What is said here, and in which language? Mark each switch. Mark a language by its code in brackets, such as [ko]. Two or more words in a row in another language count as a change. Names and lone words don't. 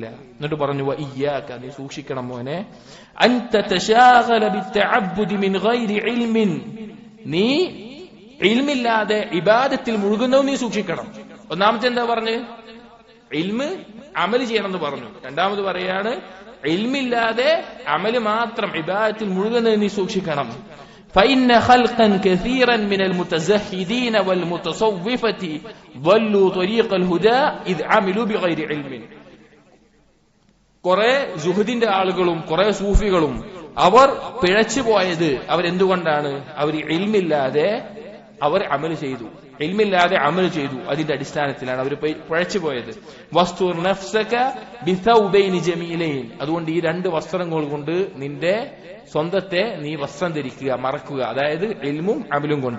[ml] എന്നിട്ട് പറഞ്ഞു, വഇയ്യാക, നീ സൂക്ഷിക്കണം മോനെ, [ar] أن تتشاغل بالتعبد من غير علم, [ml] നീ ഇൽമില്ലാതെ ഇബാദത്തിൽ മുഴുകുന്നതും നീ സൂക്ഷിക്കണം. ഒന്നാമത്തെ എന്താ പറഞ്ഞു? ഇൽമ് അമല് ചെയ്യണമെന്ന് പറഞ്ഞു. രണ്ടാമത് പറയാണ്, ഇൽമില്ലാതെ അമല് മാത്രം ഇബാദത്തിൽ മുഴുകുന്നത് നീ സൂക്ഷിക്കണം. [ar] فإن خلقا كثيرا من المتزهدين والمتصوفة ضلوا طريق الهدى إذ عملوا بغير علم. [ml] കുറെ സുഹദിന്റെ ആളുകളും കുറെ സൂഫികളും അവർ പിഴച്ചു പോയത് അവരെന്തുകൊണ്ടാണ്? അവർ ഇൽമില്ലാതെ അവർ അമൽ ചെയ്തു, ഇൽമില്ലാതെ അമൽ ചെയ്തു, അതിന്റെ അടിസ്ഥാനത്തിലാണ് അവർ പിഴച്ചു പോയത്. [ar] واستر نفسك بثوبين جميلين, [ml] അതുകൊണ്ട് ഈ 2 വസ്ത്രങ്ങൾ കൊണ്ട് നിന്റെ സ്വന്തത്തെ നീ വസ്ത്രം ധരിക്കുക, മറക്കുക, അതായത് ഇൽമും അമലും കൊണ്ട്.